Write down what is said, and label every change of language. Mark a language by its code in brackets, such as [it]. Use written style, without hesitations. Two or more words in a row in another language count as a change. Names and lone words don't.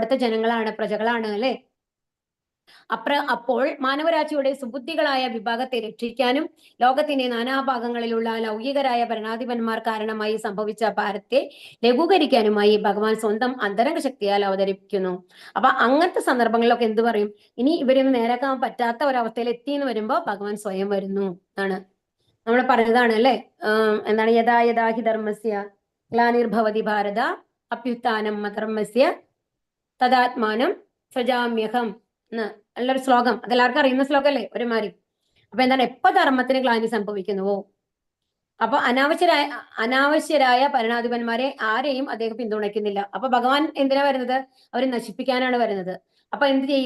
[ml] അവിടുത്തെ ജനങ്ങളാണ്, പ്രജകളാണ് അല്ലെ. അപ്പോൾ മാനവരാശിയുടെ സുബുദ്ധികളായ വിഭാഗത്തെ രക്ഷിക്കാനും ലോകത്തിന്റെ നാനാഭാഗങ്ങളിലുള്ള ലൗകികരായ ഭരണാധിപന്മാർ കാരണമായി സംഭവിച്ച ഭാരത്തെ ലഘൂകരിക്കാനുമായി ഭഗവാൻ സ്വന്തം അന്തരംഗ ശക്തിയാൽ അവതരിപ്പിക്കുന്നു. അപ്പൊ അങ്ങനത്തെ സന്ദർഭങ്ങളിലൊക്കെ എന്ത് പറയും? ഇനി ഇവരൊന്നും നേരാക്കാൻ പറ്റാത്ത ഒരവസ്ഥയിൽ എത്തി എന്ന് വരുമ്പോ ഭഗവാൻ സ്വയം വരുന്നു എന്നാണ് നമ്മൾ പറഞ്ഞതാണ് അല്ലെ. എന്താണ്? [sa] യഥാ യഥാ ഹി ധർമ്മസ്യ ഗ്ലാനിർഭവതി ഭാരത അഭ്യുത്ഥാനം അധർമ്മസ്യ തദാത്മാനം സജാമ്യഹം [ml] എന്ന് ഉള്ളൊരു ശ്ലോകം. അതെല്ലാവർക്കും അറിയുന്ന ശ്ലോകം അല്ലേ ഒരുമാതിരി. അപ്പൊ എന്താണ്? എപ്പോ ധർമ്മത്തിന് ഗ്ലാനി സംഭവിക്കുന്നുവോ അപ്പൊ അനാവശ്യരായ ഭരണാധിപന്മാരെ ആരെയും അദ്ദേഹം പിന്തുണയ്ക്കുന്നില്ല. അപ്പൊ ഭഗവാൻ എന്തിനാ വരുന്നത്? അവരെ നശിപ്പിക്കാനാണ് വരുന്നത്. അപ്പൊ എന്ത് ചെയ്യും?